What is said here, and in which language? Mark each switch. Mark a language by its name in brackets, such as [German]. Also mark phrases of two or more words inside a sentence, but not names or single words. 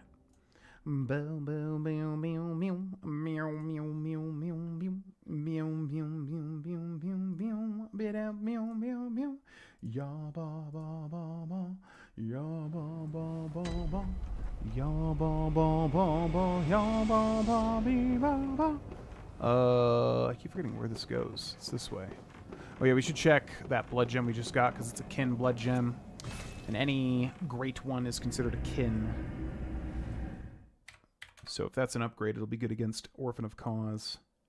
[English] Bow, bow, bow, meow, meow, meow, meow, meow, meow, meow, meow, meow, meow, meow, meow, meow, meow, meow. Ya ba ba ba ba, ya ba ba ba ba, ya ba ba ba ba, ya ba ba be ba ba. I keep forgetting where this goes. It's this way. Oh yeah, we should check that blood gem we just got, because it's a kin blood gem, and any great one is considered a kin. So if that's an upgrade, it'll be good against Orphan of Cause.